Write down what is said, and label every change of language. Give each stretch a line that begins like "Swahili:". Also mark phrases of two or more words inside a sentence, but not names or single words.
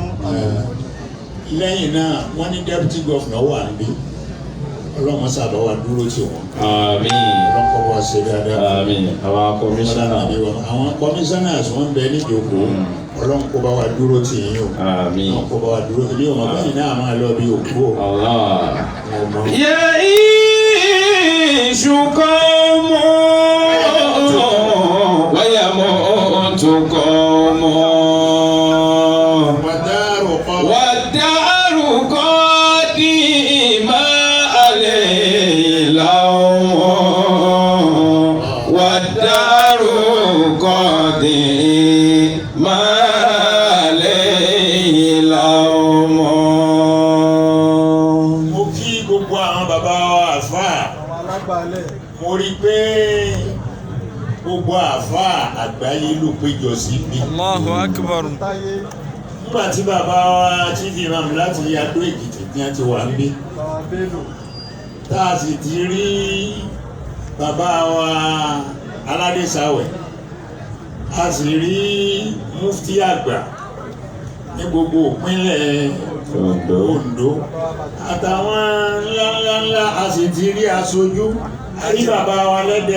Yoruba: lẹ́yìn náà wọ́n ní
English: deputy governor
Yoruba: wà níbí, ọlọ́mọsá lọ wà dúró tí wọn. Àmín. ọlọ́kọ̀ wa ṣe dáadáa. Àmín. Àwọn kọmíṣánná. àwọn commissioners wọ́n ń bẹ níjókòó, ọlọ́run kó bá wa dúró tì yín o. Àmín. ọlọ́run kó bá wa dúró ilé ọmọ bẹ́ẹ̀ náà máa lọ bí òkú o.
Arabic: يعيش قوم ويموت قوم والدار قديما عليه لوم والدار قديما عليه لوم.
Yoruba: mo kí gbogbo àwọn bàbá wa àfáà, mo rí pé gbogbo àfáà àgbáyé ló péjọ síbi.
Arabic: الله أكبر.
Yoruba: nígbà tí bàbá wa
English: chief imam
Yoruba: láti Adó Èkìtì ní àti wà ń gbé, tá a sì ti rí bàbá wa Aládé Ṣàwẹ̀, a sì rí mufti àgbà ní gbogbo ìpínlẹ̀ Ondo àtàwọn ńláńláńlá, a sì ti rí aṣojú, a rí bàbá wa lẹ́dẹ̀.